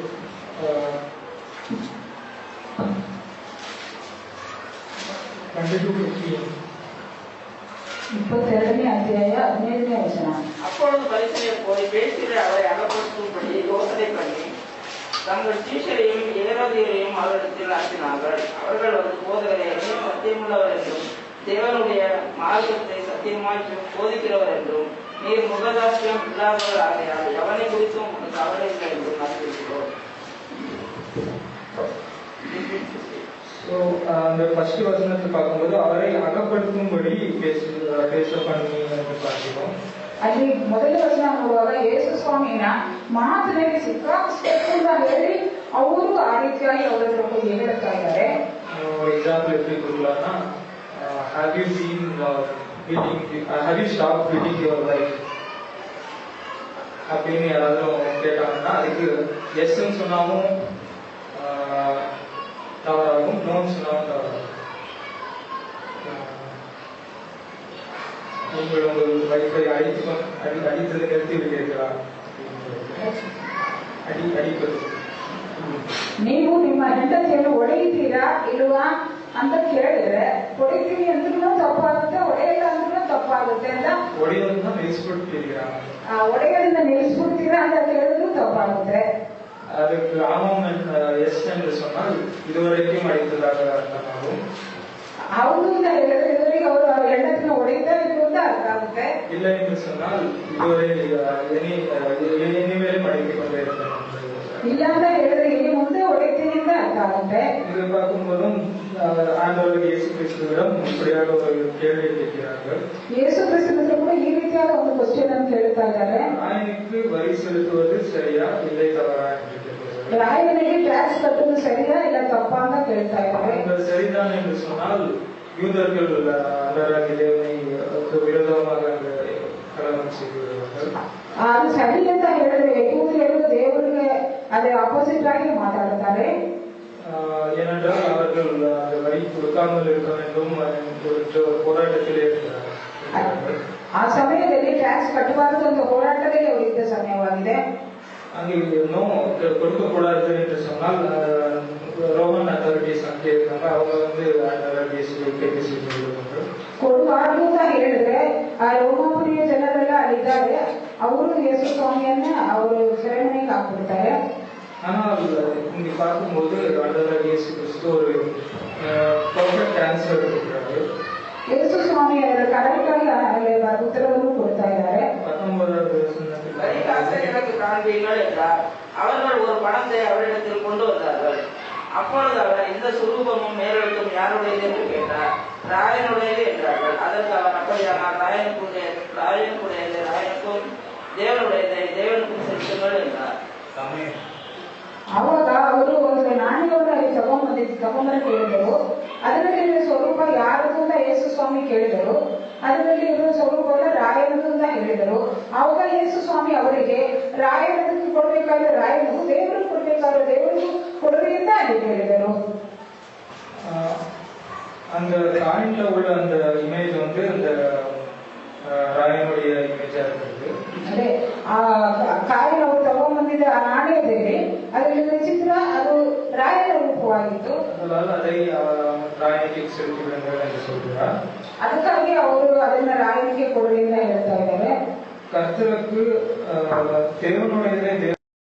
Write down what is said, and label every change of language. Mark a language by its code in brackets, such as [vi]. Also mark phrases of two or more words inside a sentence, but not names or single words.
[kn] 22ನೇ ಅಧ್ಯಾಯ 15ನೇ ವಚನ. [ta] அப்பொழுது பரிசேயர் போய் பேசிட அவரை அகப்படுத்தும்படி யோசனை பண்ணி தங்கள் சீஷரையும் ஏரோதியரையும் அவரிடத்தில் அனுப்பினார்கள். அவர்கள் வந்து போதகரை சத்தியமுள்ளவர் என்றும் தேவனுடைய மார்க்கத்தை சத்தியமாய் போதிக்கிறவர் என்றும் நீர் முகதாசியம் இல்லாதவர் ஆகையால் எவனை குறித்தும் உங்களுக்கு கவலை இல்லை என்றும் அறிவிக்கிறோம். அந்த ஃபர்ஸ்ட் வசனத்தை பார்க்கும்போது அவரை அகப்படுத்தும்படி பேச பண்ணி என்று பார்க்கிறோம். [kn] ಅಲ್ಲಿ ಮೊದಲ ವಚನ ನೋಡುವಾಗ ಯೇಸು ಸ್ವಾಮಿನ ಮಾತಿನಲ್ಲಿ ಸಿಕ್ಕಾಕ್ಸ್ಬೇಕು ಅಂತ ಹೇಳಿ ಅವರು ಆ ರೀತಿಯಾಗಿ ಅವರ ಹತ್ರ ಹೋಗಿ ಹೇಳ್ತಾ ಇದ್ದಾರೆ. [ta] ಎಕ್ಸಾಂಪಲ್ எப்படி கொடுக்கலாம்னா [en] have you stopped beating your wife [ta] அப்படின்னு யாராவது கேட்டாங்கன்னா அதுக்கு எஸ்ன்னு சொன்னாலும் தவறாகும், நோன்னு சொன்னாலும் தவறாகும். நீங்கள் உங்கள் வைஃபை அடித்ததை நிறுத்தி விட்டீர்களா? அடிப்பது [kn] ನೀವು ನಿಮ್ಮ ಹೆಂಡತಿಯನ್ನು ಹೊಡೆಯುತ್ತೀರಾ ಇಲ್ವಾ ಅಂತ ಕೇಳಿದ್ರೆ ಹೊಡಿತೀವಿ ಅಂದ್ರೂ ತಪ್ಪಾಗುತ್ತೆ, ಹೊಡೆಯಲ್ಲ ಅಂದ್ರೂ ತಪ್ಪಾಗುತ್ತೆ ಅಂತ. ಹೊಡೆಯೋದನ್ನ ನಿಲ್ಲಿಸ್ಬಿಡ್ತೀರಾ, ಹೊಡೆಯೋದನ್ನ ನಿಲ್ಲಿಸ್ಬಿಡ್ತೀರಾ ಅಂತ ಕೇಳಿದ್ರು ತಪ್ಪಾಗುತ್ತೆ. [ta] அதுக்கு ஆமாம் எஸ் என்று சொன்னால் இதுவரைக்கும் அடித்ததாக அர்த்தமாகும். [kn] ಹೌದು ಅಂತ ಹೇಳಿದ್ರೆ ಇವರಿಗೆ ಅವರು ಹೆಂಡತಿನ ಹೊಡೆಯುತ್ತಾ ಇದ್ರು ಅಂತ ಅರ್ಥ ಆಗುತ್ತೆ. ಇಲ್ಲ ಎಂದು [ta] சொன்னால் இதுவரை இனிமேலும் அடித்துக் கொண்டே இருக்கிறேன். [kn] ಇಲ್ಲ ಅಂತ ಹೇಳಿದ್ರೆ ಇಲ್ಲಿ ಮುಂದೆ ಹೊಡೆಯುತ್ತೀನಿ ಅಂತ ಅರ್ಥ ಆಗುತ್ತೆ. [ta] இது பார்க்கும்போதும் ஆண்டவருக்கு இயேசு கிறிஸ்துவிடம் இப்படியாக ஒரு கேள்வி கேட்கிறார்கள். [kn] ಯೇಸು ಕ್ರಿಸ್ತನ ಕೂಡ ಈ ರೀತಿಯಾದ ಒಂದು ಕ್ವಶ್ಚನ್ ಅನ್ನು ಕೇಳ್ತಾ ಇದ್ದಾರೆ. [ta] ராயனுக்கு வரி செலுத்துவது சரியா இல்லை தவறா என்று கேட்கிறார்கள். [kn] ರಾಯನಿಗೆ ಟ್ಯಾಕ್ಸ್ ಕಟ್ಟುವುದು ಸರಿಯಾ ಇಲ್ಲ ತಪ್ಪಾ ಅಂತ ಕೇಳ್ತಾ ಇದ್ದಾರೆ. [ta] சரிதான் என்று சொன்னால் யூதர்கள் அன்றராகி தேவனை விரோதமாக கலவரம் செய்கிறார்கள். [kn] ಅದು ಸರಿ ಅಂತ ಹೇಳಿದ್ರೆ ಯೂದರು ದೇವರಿಗೆ ಅದೇ ಆಪೋಸಿಟ್ ಆಗಿ ಮಾತಾಡುತ್ತಾರೆ. [ta] ஏனென்றால் அவர்கள் அந்த வரி கொடுக்காமல் இருக்க வேண்டும் என்ற போராட்டத்தில் இருக்கிறார்கள். [kn] ಆ ಸಮಯದಲ್ಲಿ ಟ್ಯಾಕ್ಸ್ ಕಟ್ಟಬಾರದು ಅಂತ ಹೋರಾಟದಲ್ಲಿ ಅವರು ಇದ್ದ ಸಮಯವಾಗಿದೆ. [ta] அங்கே இன்னும் கொடுக்கக்கூடாது என்று சொன்னால் [en] Roman authorities [ta] அங்கே இருக்காங்க, அவங்க வந்து கைது செய்திருக்கிறார்கள். [kn] ಕೊಡಬಾರ್ದು ಅಂತ ಹೇಳಿದ್ರೆ ಆ ರೋಮಾಪುರಿಯ ಜನರೆಲ್ಲ ಅಲ್ಲಿದ್ದಾರೆ, ಅವರು ಯೇಸು ಸ್ವಾಮಿಯನ್ನ ಅವರು ಸೆರೆಮನೆಗೆ ಹಾಕ್ಬಿಡ್ತಾರೆ. [ta] ஆனால் இங்க பார்க்கும்போது ஆண்டவர் இயேசு கிறிஸ்து ஒரு [en] perfect answer [ta] கொடுக்கிறாரு. [kn] ಯೇಸು ಸ್ವಾಮಿ ಅವರ ಕರೆಕ್ಟಾಗಿ ಉತ್ತರವನ್ನು ಕೊಡ್ತಾ ಇದ್ದಾರೆ. [ta] 19வது வசனத்தில் எனக்கு காண்பீர்கள் என்றார். அவர்கள் ஒரு பணத்தை அவரிடத்தில் கொண்டு வந்தார்கள். அப்பொழுது அவர் இந்த சுரூபமும் மேலெழுத்தும் யாருடையது என்று கேட்டார். ராயனுடையது என்றார்கள். அதற்கு அவர் அப்படியானால் ராயனுக்குடையது ராயனுக்கும் தேவனுடையதை தேவனுக்கும் செலுத்துங்கள் என்றார். [kn] ಅವಾಗ ಅವರು ಒಂದು ನಾಣ್ಯವನ್ನು ಅಲ್ಲಿ ತಗೊಂಬಂದು ಕೇಳಿದರು. ಅದರಲ್ಲಿ ಸ್ವರೂಪ ಯಾರದು ಅಂತ ಯೇಸು ಸ್ವಾಮಿ ಕೇಳಿದರು. ಅದರಲ್ಲಿ ಇರುವ ಸ್ವರೂಪವನ್ನು ರಾಯನದು ಅಂತ ಹೇಳಿದರು. ಆವಾಗ ಯೇಸು ಸ್ವಾಮಿ ಅವರಿಗೆ ರಾಯನದಕ್ಕೆ ಕೊಡಬೇಕಾದ್ರೆ ರಾಯನು, ದೇವರಿಗೆ ಕೊಡಬೇಕಾದ್ರೆ ದೇವರಿಗೂ ಕೊಡಲಿ ಅಂತ ಅಲ್ಲಿ ಹೇಳಿದರು. [ta] அந்த காயின்ல உள்ள அந்த இமேஜ் வந்து அந்த ராயனுடைய இமேஜா இருக்கிறது. [kn] ಅದೇ ಆ ಕಾಯಿನ ಅವರು ತಗೊಂಡ್ಬಂದಿದ್ದ ಆ ನಾಣ್ಯದಲ್ಲಿ ಅದರಲ್ಲಿ ಚಿತ್ರ ಅದು ರಾಯನ ರೂಪವಾಗಿತ್ತು. [ta] அதனால அதை ராயனுக்கு செலுத்துகிறார்கள் என்று சொல்கிறார். [kn] ಅದಕ್ಕಾಗಿ ಅವರು ಅದನ್ನ ರಾಯನಿಗೆ ಕೊಡಲಿ ಅಂತ ಹೇಳ್ತಾ ಇದ್ದಾರೆ. [ta] கர்த்தருக்கு தேவனுடைய